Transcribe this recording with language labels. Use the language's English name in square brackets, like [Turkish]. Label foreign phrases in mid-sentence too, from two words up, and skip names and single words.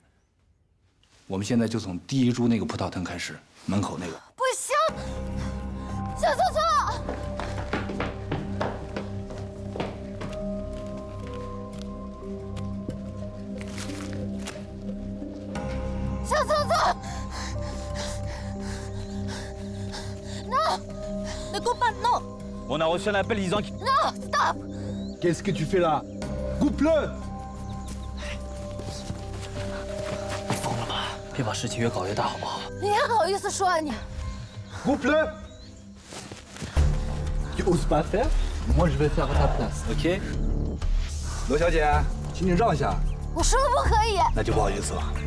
[Chinese] 我们现在就从第一株那个葡萄藤开始，门口那个。 [French] 不行，小聪聪，小聪聪 ，No， ne coupe pas, non. On a reçu un appel disant qu'il... [English] No, stop. [French] Qu'est-ce que tu fais là? Coupe-le! [Chinese] 疯了吧？别把事情越搞越大，好不好？你还好意思说啊你？ [French] Coupe-le! Tu oses pas faire? Moi, je vais faire à ta place, ok? [Chinese] 罗小姐，请你让一下。我说了不可以。那就不好意思了。